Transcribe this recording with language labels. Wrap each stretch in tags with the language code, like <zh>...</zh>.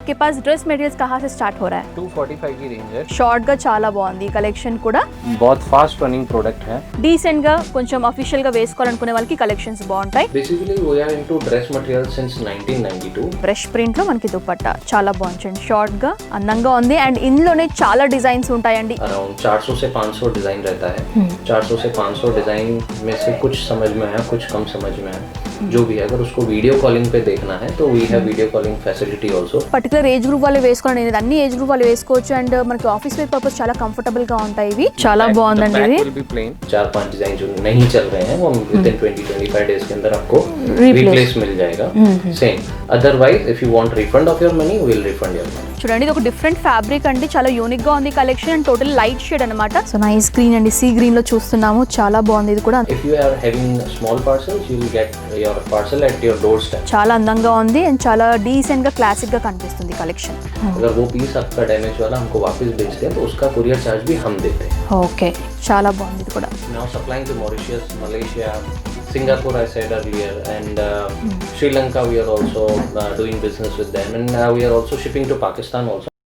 <hi>आपके पास dress materials कहाँ से स्टार्ट हो रहा है? 245 की रेंज है.</hi> <te>షార్ట్ గా చాలా బాగుంది కలెక్షన్ కూడా.</te> <hi>बहुत फास्ट रनिंग प्रोडक्ट है.</hi> <te>డీసెంట్ గా కొంచెం అఫీషియల్ గా వేసుకోవాలనుకునే వాళ్ళకి కలెక్షన్స్ బాగుంటాయి.</te> <en>Basically we are into dress material since 1992.</en> <te>Brush print లో మనకి దుపట్టా చాలా బాగుంది. షార్ట్ గా అందంగా ఉంది అండ్ ఇందులోనే చాలా డిజైన్స్ ఉంటాయండి.</te> <hi>अराउंड 400 से 500 डिजाइन रहता है. 400 से 500 डिजाइन में से कुछ समझ में है, कुछ कम समझ में है. जो भी है अगर उसको वीडियो कॉलिंग पे देखना है तो</hi> <en>We have video calling facility also.</en> <te>Particular age group వాళ్ళు వేసుకోవాలని లేదు, అన్ని ఏజ్ గ్రూప్ వాళ్ళు వేసుకోవచ్చు అండ్ మనకి ఆఫీస్ వేర్ పర్పస్ చాలా కంఫర్టబుల్ గా ఉంటాయి. ఇవి చాలా బాగుందండి. ఇది</te> <en>Will be plain.</en> <hi>4-5 डिजाइन जो नहीं चल रहे हैं वो विद इन 20-25 डेज के अंदर आपको रिप्लेस मिल जाएगा.</hi> <en>Same otherwise if you want refund of your money we will refund your money.</en> <te>చూడండి ఇది ఒక డిఫరెంట్ ఫ్యాబ్రిక్ అండి, చాలా యూనిక్ గా ఉంది collection and total light shade అన్నమాట. సో నైస్ గ్రీన్ అండి, సీ గ్రీన్ లో చూస్తున్నాము, చాలా బాగుంది ఇది కూడా.</te> <en>If you are having small parcels you will get your parcel at your doorstep.</en> <te>చాలా అందంగా ఉంది అండ్ చాలా డీసెంట్ గా క్లాసిక్ గా కనిపిస్తుంది కలెక్షన్.</te> <hi>अगर वो पीस आपका डैमेज वाला हमको वापस भेजते हैं तो उसका कुरियर चार्ज भी हम देते हैं.</hi> <te>ఓకే చాలా బాగుంది ఇది కూడా.</te> <en>Now supplying to Mauritius, Malaysia, Singapore I said earlier, and Sri Lanka we are also doing business with them, and we are also shipping to Pakistan also.</en>